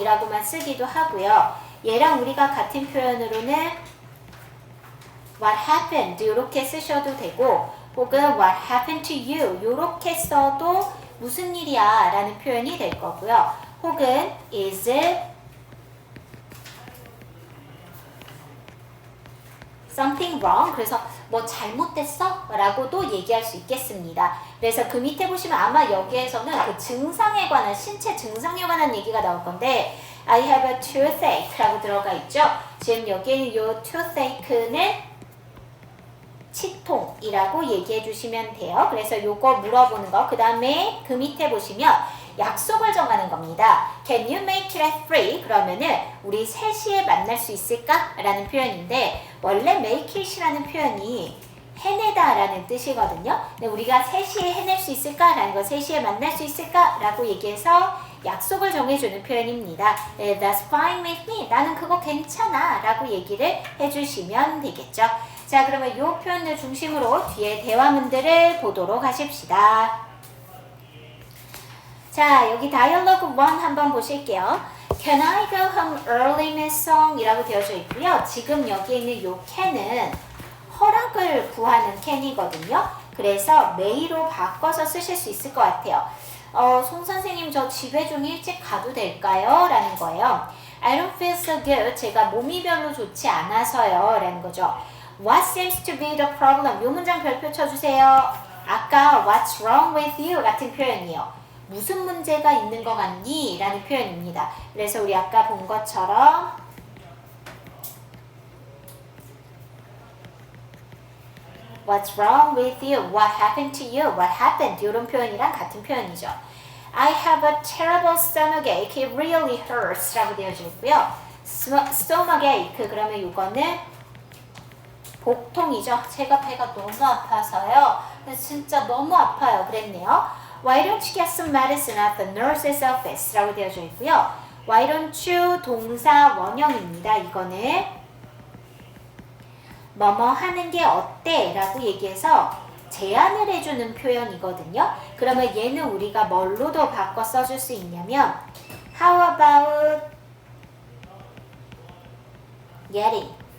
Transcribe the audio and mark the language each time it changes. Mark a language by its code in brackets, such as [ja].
[ko] 이라고만 쓰기도 하고요. 얘랑 우리가 같은 표현으로는 [en] what happened? [ko] 이렇게 쓰셔도 되고 혹은 [en] what happened to you? [ko] 이렇게 써도 무슨 일이야? 라는 표현이 될 거고요. 혹은 [en] is something wrong? [ko] 그래서 뭐 잘못됐어? 라고도 얘기할 수 있겠습니다. 그래서 그 밑에 보시면 아마 여기에서는 그 증상에 관한, 신체 증상에 관한 얘기가 나올 건데 [en] I have a toothache [ko] 라고 들어가 있죠. 지금 여기에는 이 toothache는 치통이라고 얘기해 주시면 돼요. 그래서 요거 물어보는 거. 그 다음에 그 밑에 보시면 약속을 정하는 겁니다. [en] Can you make it at 3? [ko] 그러면은 우리 3시에 만날 수 있을까? 라는 표현인데 원래 make it이라는 표현이 해내다 라는 뜻이거든요. 근데 우리가 3시에 해낼 수 있을까? 라는 거 3시에 만날 수 있을까? 라고 얘기해서 약속을 정해주는 표현입니다. [en] That's fine with me. [ko] 나는 그거 괜찮아 라고 얘기를 해주시면 되겠죠. 자, 그러면 이 표현을 중심으로 뒤에 대화문들을 보도록 하십시다. 자, 여기 다이얼로그 1 한번 보실게요. [en] Can I go home early, Miss Song? [ko] 이라고 되어져 있고요. 지금 여기 있는 요 can은 허락을 구하는 can이거든요. 그래서 may로 바꿔서 쓰실 수 있을 것 같아요. 송 선생님 저 집에 좀 일찍 가도 될까요? 라는 거예요. [en] I don't feel so good. [ko] 제가 몸이 별로 좋지 않아서요. 라는 거죠. [en] What seems to be the problem? [ko] 요 문장 별표 쳐주세요. 아까 [en] What's wrong with you? [ko] 같은 표현이에요. 무슨 문제가 있는 것 같니? 라는 표현입니다. 그래서 우리 아까 본 것처럼 [en] What's wrong with you? What happened to you? What happened? [ko] 이런 표현이랑 같은 표현이죠. [en] I have a terrible stomachache. It really hurts. [ko] 라고 되어져 있고요. [en] stomachache. [ko] 그러면 이거는 복통이죠. 제가 배가 너무 아파서요. 진짜 너무 아파요. 그랬네요. [en] Why don't you get some medicine at the nurse's office? [ko] 라고 되어져 있고요. [en] Why don't you [ko] 동사 원형입니다. 이거는 뭐뭐 하는 게 어때? 라고 얘기해서 제안을 해주는 표현이거든요. 그러면 얘는 우리가 뭘로도 바꿔 써줄 수 있냐면 [en] How about getting?